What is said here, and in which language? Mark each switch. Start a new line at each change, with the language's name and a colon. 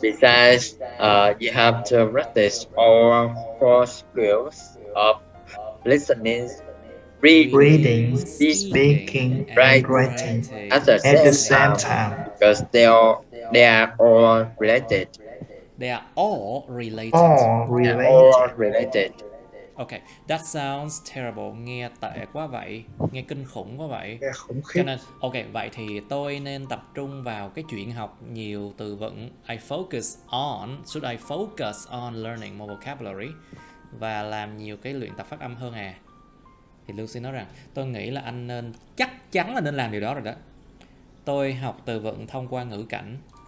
English: Besides, you have to practice all four skills of listening, reading, speaking, and writing at the same time because they are all related. They are all related. They are all related. Okay, that sounds terrible.
Vietnamese: Nghe tệ quá vậy, nghe kinh khủng quá vậy. Nghe khủng khiếp. Cho nên, ok, vậy thì tôi nên tập trung vào cái chuyện học nhiều từ vựng.
English: Should I focus on learning more vocabulary?
Vietnamese: Và làm nhiều cái luyện tập phát âm hơn à? Thì Lucy nói rằng, tôi nghĩ là anh nên, chắc chắn là nên làm điều đó rồi đó. Tôi học từ vựng thông qua ngữ cảnh.